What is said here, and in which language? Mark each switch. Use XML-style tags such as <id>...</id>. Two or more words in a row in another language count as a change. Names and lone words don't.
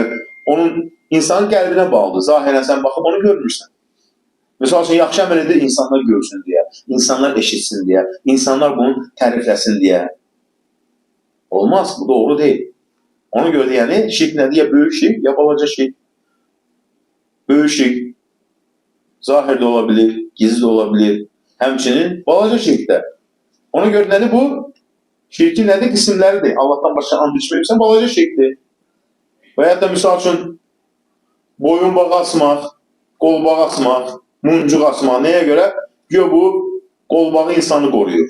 <az>Onun insanın qəlbinə bağlıdır. Zahirən sən baxıb onu görmürsən. Mesela üçün yaxşı əməl edir insanlar görsün deyə, insanlar eşitsin deyə, insanlar bunu tərifləsin deyə.</az> <tr>Olmaz. Bu doğru değil.</tr> <az>Ona göre yani şirk nədir? Ya böyük şirk ya balaca şirk.</az> <tr>Böyük şirk zahirde olabilir, gizli de olabilir.</tr> <az>Həmçinin balaca şirk de. Ona göre nədir bu? Şirkin nədir? Qismləridir. Allah'tan başqa and içməyirsən balaca şirkdir. Veyahut da misal üçün boyun bağı asmaq, qol bağı asmaq, muncuq asmaq.</az> <tr>Neye göre? Diyor bu</tr> <az>qol bağı</az> <tr>insanı koruyur.</tr>